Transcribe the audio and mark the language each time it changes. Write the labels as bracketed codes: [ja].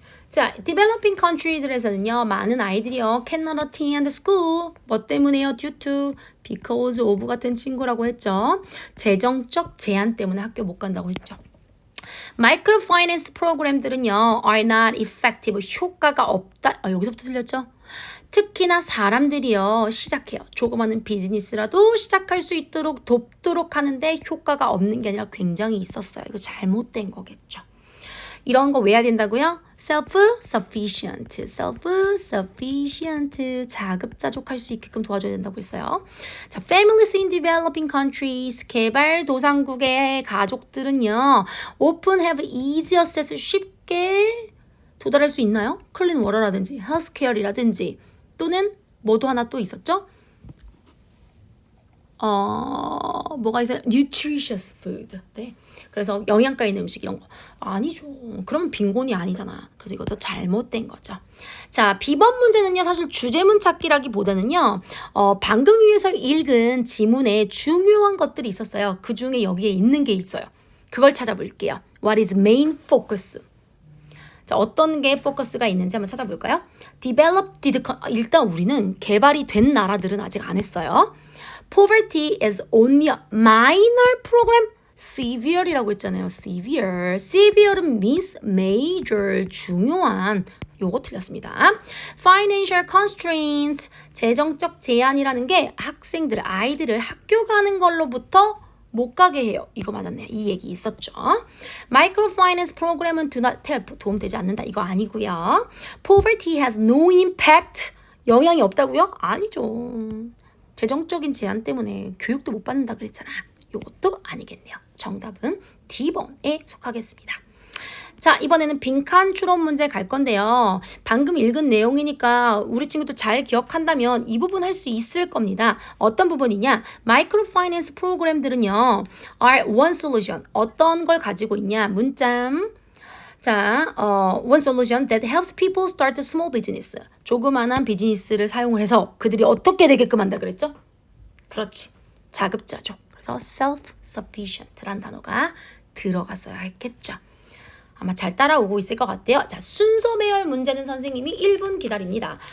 [ko] 자, developing country들에서는요, 많은 아이들이요, [en] cannot attend school. [ko] 뭐 때문에요? due to, because of 같은 친구라고 했죠. 재정적 제한 때문에 학교 못 간다고 했죠. microfinance 프로그램들은요, [en] are not effective. [ko] 효과가 없다. 여기서부터 틀렸죠? 특히나 사람들이요, 시작해요. 조그마한 비즈니스라도 시작할 수 있도록 돕도록 하는데 효과가 없는 게 아니라 굉장히 있었어요. 이거 잘못된 거겠죠. 이런 거 왜 해야 된다고요? self-sufficient, self-sufficient, 자급자족할 수 있게끔 도와줘야 된다고 했어요. [en] 자, families in developing countries, [ko] 개발도상국의 가족들은요, [en] often have easy access, [ko] 쉽게 도달할 수 있나요? clean water라든지, healthcare이라든지, 또는 뭐도 하나 또 있었죠? 뭐가 있어요? nutritious food. 네. 그래서 영양가 있는 음식 이런 거. 아니죠. 그러면 빈곤이 아니잖아. 그래서 이것도 잘못된 거죠. 자, B번 문제는요. 사실 주제문 찾기라기보다는요. 방금 위에서 읽은 지문에 중요한 것들이 있었어요. 그 중에 여기에 있는 게 있어요. 그걸 찾아볼게요. [en] What is main focus? [ko] 자, 어떤 게 포커스가 있는지 한번 찾아볼까요? 일단 우리는 개발이 된 나라들은 아직 안 했어요. [en] Poverty is only a minor program. [ko] Severe이라고 했잖아요. Severe. Severe는 [en] means major. [ko] 중요한. 요거 틀렸습니다. [en] Financial constraints. [ko] 재정적 제한이라는 게 학생들, 아이들을 학교 가는 걸로부터 못 가게 해요. 이거 맞았네요. 이 얘기 있었죠. Microfinance program은 [en] do not help. [ko] 도움되지 않는다. [en] 이거 아니고요. Poverty has no impact. [ko] 영향이 없다고요? 아니죠. 재정적인 제한 때문에 교육도 못 받는다 그랬잖아. 이것도 아니겠네요. 정답은 D번에 속하겠습니다. 자, 이번에는 빈칸 추론 문제 갈 건데요. 방금 읽은 내용이니까 우리 친구들 잘 기억한다면 이 부분 할 수 있을 겁니다. 어떤 부분이냐? 마이크로파이낸스 프로그램들은요. [en] are one solution. [ko] 어떤 걸 가지고 있냐? 문점. [en] 자, one solution that helps people start a small business. [ko] 조그만한 비즈니스를 사용을 해서 그들이 어떻게 되게끔 한다 그랬죠? 그렇지. 자급자족. 그래서 self-sufficient란 단어가 들어갔어야 했겠죠. 아마 잘 따라오고 있을 것 같아요. 자, 순서 배열 문제는 선생님이 1분 기다립니다.